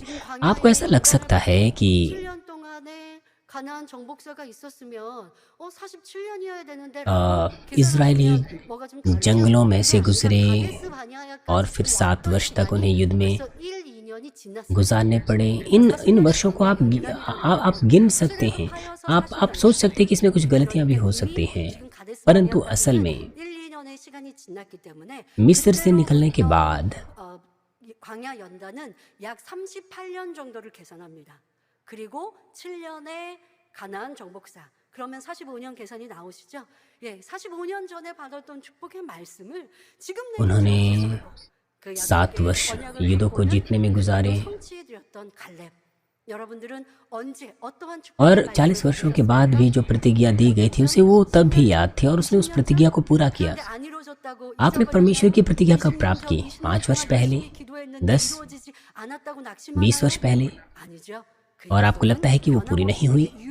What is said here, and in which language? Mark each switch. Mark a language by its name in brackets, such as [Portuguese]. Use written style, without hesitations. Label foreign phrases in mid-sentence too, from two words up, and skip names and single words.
[Hindi] आपको ऐसा लग सकता है कि इजरायली जंगलों में से गुजरे और फिर 7 वर्ष तक उन्हें युद्ध में गुजारने पड़े। इन वर्षों को आप गिन सकते हैं। आप सोच सकते हैं कि इसमें कुछ गलतियां भी हो सकती हैं, परंतु असल में मिस्र से निकलने के बाद [Korean] 광야 연단은 약 38년 정도를 계산합니다. 그리고 7년의 가나안 정복사. 그러면 45년 계산이 나오시죠? 예, 45년 전에 받았던 축복의 말씀을 지금 [Hindi] उन्होंने 7 वर्ष युद्धों को जीतने में गुजारे और 40 वर्षों के बाद भी जो प्रतिज्ञा दी गई थी उसे वो तब भी याद थी और उसने उस प्रतिज्ञा को पूरा किया। आपने परमेश्वर की प्रतिज्ञा कब प्राप्त की? 5 वर्ष पहले, 10, 20 वर्ष पहले, और आपको लगता है कि वो पूरी नहीं हुई।